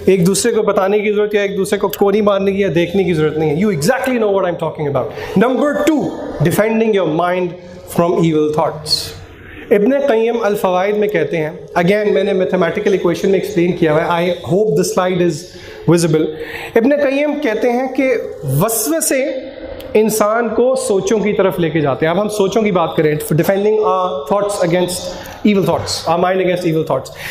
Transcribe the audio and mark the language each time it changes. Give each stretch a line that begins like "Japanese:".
Urdu: ایک دوسرے کو بتانے کی ضرورت یا ایک دوسرے کو کوڑی مارنے کی یا دیکھنے کی ضرورت نہیں ہے.
English: You exactly know what I'm talking about. Number 2, defending your mind from evil thoughts.
Urdu: ابن قیم الفوائد میں کہتے ہیں, اگین میں نے میتھمیٹیکل ایکویشن میں ایکسپلین کیا ہوا ہے,
English: I hope the slide is visible.
Urdu: ابن قیم کہتے ہیں کہ وسوسے انسان کو سوچوں کی طرف لے کے جاتے ہیں. اب ہم سوچوں کی بات کریں,
English: Defending thoughts against evil thoughts, our mind against evil thoughts.